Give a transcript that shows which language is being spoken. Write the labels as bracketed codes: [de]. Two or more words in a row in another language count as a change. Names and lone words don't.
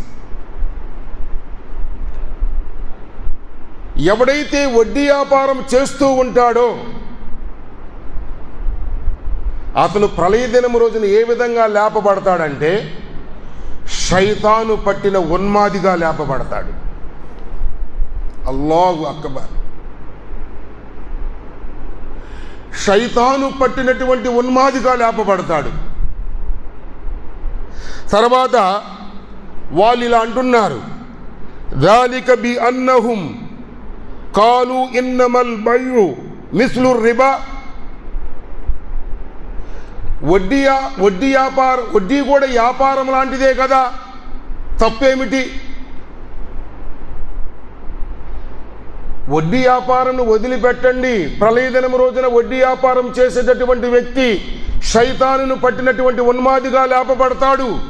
[te] ఎవడైతే వడ్డీ వ్యాపారం చేస్తూ ఉంటాడో అతను ప్రళయ దినం రోజున ఏ విధంగా లేపబడతాడంటే శైతాను పట్టిన ఉన్మాదిగా లేపబడతాడు. [ar] الله أكبر. [te] శైతాను పట్టినటువంటి ఉన్మాదిగా లేపబడతాడు. తర్వాత వాళ్ళు ఇలా అంటున్నారు, [ar] ذَلِكَ بِأَنَّهُمْ قَالُوا إِنَّمَا الْبَيْعُ مِثْلُ الرِّبَا. [te] వడ్డీ కూడా వ్యాపారం లాంటిదే కదా, తప్పేమిటి? వడ్డీ వ్యాపారం వదిలిపెట్టండి. ప్రళయ దినం రోజున వడ్డీ వ్యాపారం చేసేటటువంటి వ్యక్తి శైతానును పట్టినటువంటి ఉన్మాదిగా లేపబడతాడు.